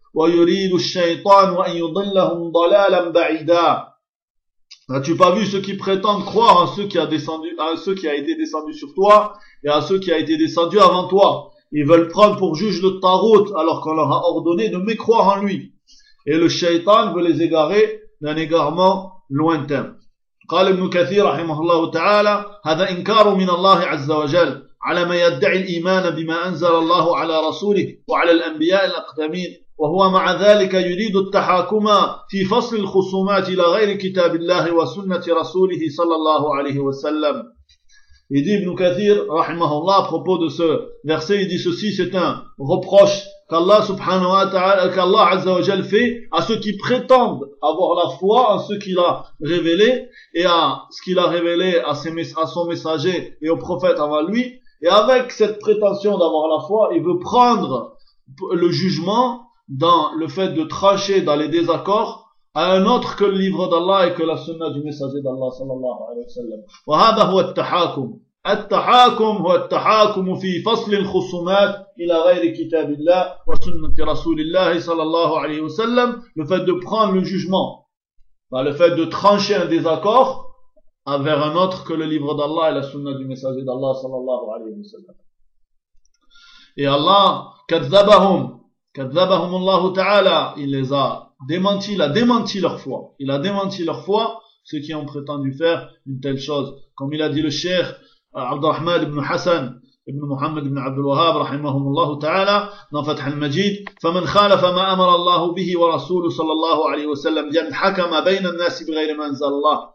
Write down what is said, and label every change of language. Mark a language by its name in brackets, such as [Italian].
[Arabic] ويريد الشيطان أن يضلهم ضلالا بعيدا. [French] N'as-tu pas vu ceux qui prétendent croire en ceux qui a descendu, à ceux qui a été descendu sur toi et à ceux qui a été descendu avant toi? Ils veulent prendre pour juge le Tarout alors qu'on leur a ordonné de mécroire en lui. Et le shaitan veut les égarer d'un égarement lointain. [Arabic] قال ابن كثير رحمه الله تعالى هذا إنكار من الله عز وجل على ما يدعي الإيمان بما أنزل الله على رسوله وعلى الأنبياء الأقدمين وهو مع ذلك يريد التحاكم في فصل الخصومات إلى غير كتاب الله وسنة رسوله صلى الله عليه وسلم. [French] Il dit, Ibn Kathir, rahimahullah, à propos de ce verset, il dit ceci, c'est un reproche qu' [Arabic] Allah subhanahu wa ta'ala, [French] qu' [Arabic] Allah azza wa jal [French] fait à ceux qui prétendent avoir la foi en ce qu'il a révélé et à ce qu'il a révélé à son messager et au prophète avant lui. Et avec cette prétention d'avoir la foi, il veut prendre le jugement dans le fait de trancher dans les désaccords un autre que le livre d'Allah et que la sunna du messager d'Allah [Arabic] sallallahu alayhi wa sallam. Wa hadha huwa at-tahakum. التحاكم هو التحاكم في فصل الخصومات إلى غير كتاب الله وسنة رسول الله صلى الله عليه وسلم. [French] Le fait de prendre le jugement, bah, le fait de trancher un désaccord envers un autre que le livre d'Allah et la sunna du messager d'Allah [Arabic] صلى الله عليه وسلم. [French] Et Allah [Arabic] كذبهم الله تعالى, [French] il les a démenti, il a démenti leur foi, il a démenti leur foi, ceux qui ont prétendu faire une telle chose, comme il a dit le cheikh [Arabic] عبد الرحمن بن حسن بن محمد بن عبد الوهاب رحمهم الله تعالى نفتح المجيد فمن خالف ما أمر الله به ورسوله صلى الله عليه وسلم بأن حكم بين الناس بغير ما أنزل الله